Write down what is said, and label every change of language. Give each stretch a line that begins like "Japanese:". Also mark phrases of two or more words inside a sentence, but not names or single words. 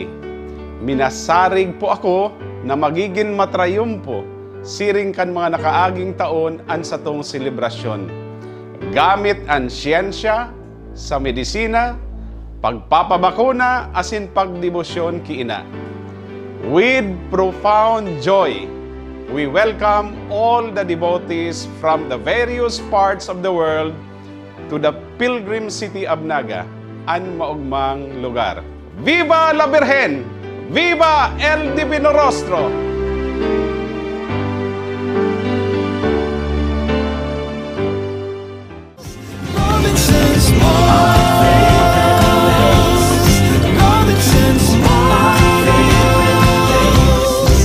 Bikol: Minasarig po ako na magiging matrayumpo siring kan mga nakaaging taon an satong selebrasyon. Gamit ang siyensya sa medisina, pagpapabakuna asin pagdebosyon kiina.
English: With profound joy, we welcome all the devotees from the various parts of the world to the pilgrim city of Naga,
Bikol: ang maugmang lugar.
Spanish: Viva la Virgen! Viva el Divino Rostro! Robinson's Malls. Robinson's Malls.